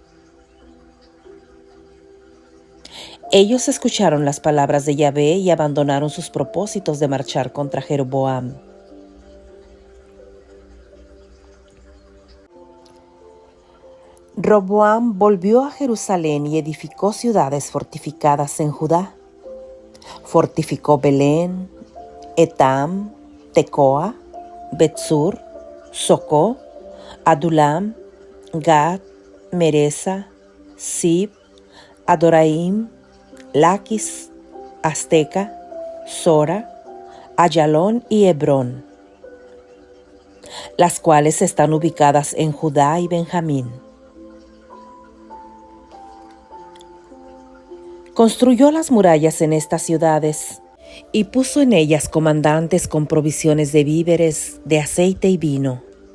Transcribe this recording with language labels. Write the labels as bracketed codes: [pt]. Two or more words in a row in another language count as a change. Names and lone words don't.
[es] Ellos escucharon las palabras de Yahvé y abandonaron sus propósitos de marchar contra Jeroboam. Roboam volvió a Jerusalén y edificó ciudades fortificadas en Judá. Fortificó Belén, Etam, Tecoa, Betsur, Socó, Adulam, Gad, Meresa, Sib, Adoraim, Laquis, Azteca, Sora, Ayalón y Hebrón, las cuales están ubicadas en Judá y Benjamín. Construyó las murallas en estas ciudades y puso en ellas comandantes con provisiones de víveres, de aceite y vino.